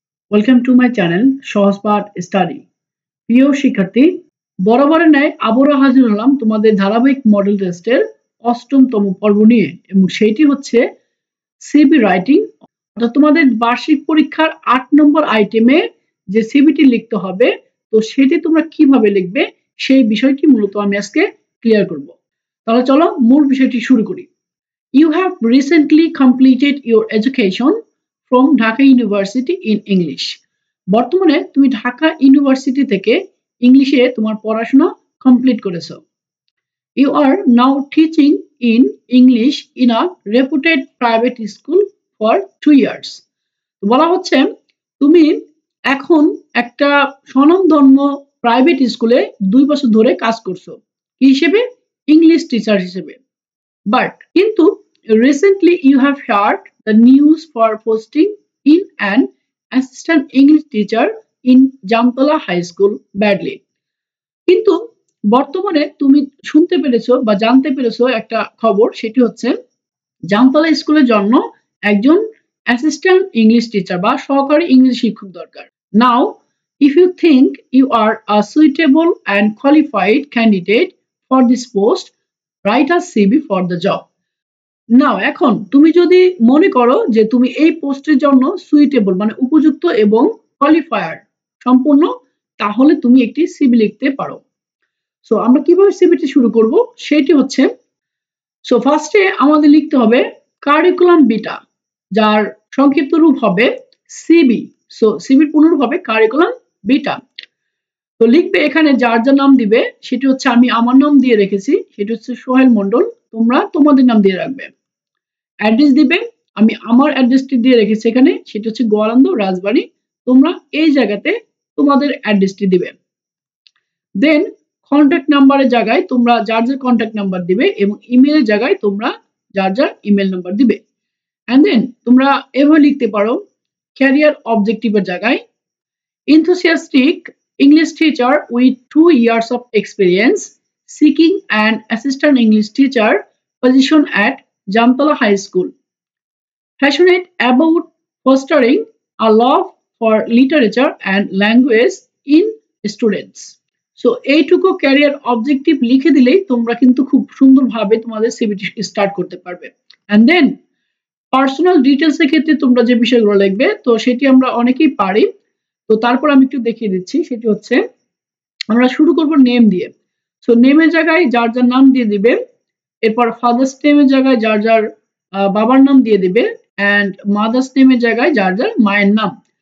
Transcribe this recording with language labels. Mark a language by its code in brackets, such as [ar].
[bn] Welcome to my channel Sahajpath study. প্রিয় শিক্ষার্থী, বরাবরের ন্যায় আবারও হাজির হলাম তোমাদের ধারাবাহিক মডেল টেস্টের অষ্টমতম পর্ব নিয়ে, এবং সেইটি হচ্ছে সিভি রাইটিং। অর্থাৎ তোমাদের বার্ষিক পরীক্ষার ৮ নম্বর আইটেমে যে সিভিটি লিখতে হবে, তো সেটি তোমরা কিভাবে লিখবে সেই বিষয়টি মূলত আমি আজকে ক্লিয়ার করব। তাহলে চলো মূল বিষয়টি শুরু করি। [en] You have recently completed your education from Dhaka University in English. [bn] বর্তমানে তুমি ঢাকা ইউনিভার্সিটি থেকে ইংলিশে তোমার পড়াশোনা কমপ্লিট করেছো। [en] You are now teaching in English in a reputed private school for 2 years. [bn] বলা হচ্ছে তুমি এখন একটা স্বনামধন্য প্রাইভেট স্কুলে 2 বছর ধরে কাজ করছো। কি হিসেবে? ইংলিশ টিচার হিসেবে। [en] But কিন্তু recently you have heard the news for posting in an assistant English teacher in Jamtala High School badly. [bn] কিন্তু বর্তমানে তুমি শুনতে পেরেছো বা জানতে পেরেছো একটা খবর, সেটি হচ্ছে জামতলা স্কুলের জন্য একজন অ্যাসিস্ট্যান্ট ইংলিশ টিচার বা সহকারী ইংরেজি শিক্ষক দরকার। নাও [en] if you think you are a suitable and qualified candidate for this post, write a CV for the job. [bn] নাও এখন তুমি যদি মনে করো যে তুমি এই পোস্টের জন্য সুইটেবল মানে উপযুক্ত এবং কোয়ালিফায়ার সম্পূর্ণ, তাহলে তুমি একটি সিভি লিখতে পারো। সো আমরা কিভাবে সিভিটি শুরু করব সেটি হচ্ছে, সো ফার্স্টে আমাদের লিখতে হবে কারিকুলাম বিটা, যার সংক্ষিপ্ত রূপ হবে সিবি। সো সিভির পূর্ণরূপ হবে কারিকুলাম বিটা। তো লিখবে এখানে যার যার নাম দিবে, সেটি হচ্ছে আমি আমার নাম দিয়ে রেখেছি, সেটি হচ্ছে সোহেল মন্ডল, তোমরা তোমাদের নাম দিয়ে রাখবে। অ্যাড্রেস দিবে, আমি আমার অ্যাড্রেসটি দিয়ে রেখেছি এখানে, সেটা হচ্ছে গোয়ালন্দ রাজবাড়ী, তোমরা এই জায়গাতে তোমাদের অ্যাড্রেসটি দিবে। দেন কন্ট্যাক্ট নাম্বারের জায়গায় তোমরা যার যার কন্ট্যাক্ট নাম্বার দিবে এবং ইমেলের জায়গায় তোমরা যার যার ইমেল নাম্বার দিবে। অ্যান্ড দেন তোমরা এভাবে লিখতে পারো ক্যারিয়ার অবজেক্টিভের জায়গায় [en] enthusiastic English teacher with 2 years of experience seeking an assistant English teacher position at Jamtala High School. Passionate about fostering a love for literature and language in students. [bn] So এইটুকু career objective লিখে দিলেই তোমরা কিন্তু খুব সুন্দরভাবে তোমাদের CVT start করতে পারবে। অ্যান্ড দেন পার্সোনাল ডিটেলস এর ক্ষেত্রে তোমরা যে বিষয়গুলো লিখবে, তো সেটি আমরা অনেকেই পারি, তো তারপর আমি একটু দেখিয়ে দিচ্ছি। সেটি হচ্ছে আমরা শুরু করব নেম দিয়ে। সো নেমের জায়গায় যার যার নাম দিয়ে দিবে, এরপর ফাদার্স নেমের জায়গায় যার যার বাবার নাম দিয়ে দিবে, অ্যান্ড মাদার্স নেমের জায়গায় যার যার মায়ের নাম।